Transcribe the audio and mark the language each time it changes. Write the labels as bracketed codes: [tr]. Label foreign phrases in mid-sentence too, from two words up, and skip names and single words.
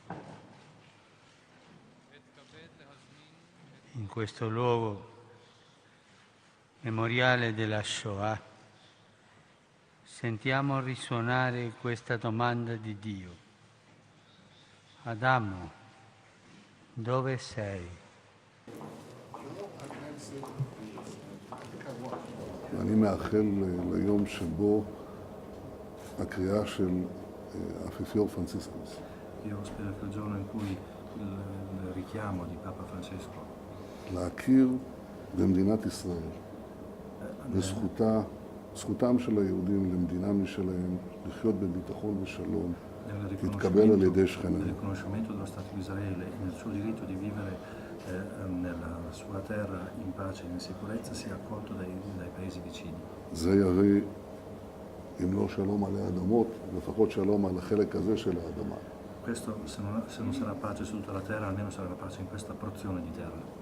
[it] In questo luogo memoriale della Shoah sentiamo risuonare questa domanda di Dio. Adamo, dove sei? [he] אני מאחל ליום שבו הקריאה של האפיפיור פרנציסקוס. [it] Io spero che il giorno in cui il richiamo di Papa Francesco [he] להכיר במדינת ישראל, זכותם של היהודים למדינה משלהם, לחיות בביטחון ושלום, תתקבל על ידי שכניהם. [it] del riconoscimento dello Stato di Israele e nel suo diritto di vivere nella sua terra in pace e in sicurezza sia accolto dai paesi vicini. [he] זה יביא, אם לא שלום עלי אדמות, לפחות שלום על החלק הזה של האדמה. [it] Questo, se non sarà pace su tutta la terra, almeno sarà la pace in questa porzione di terra.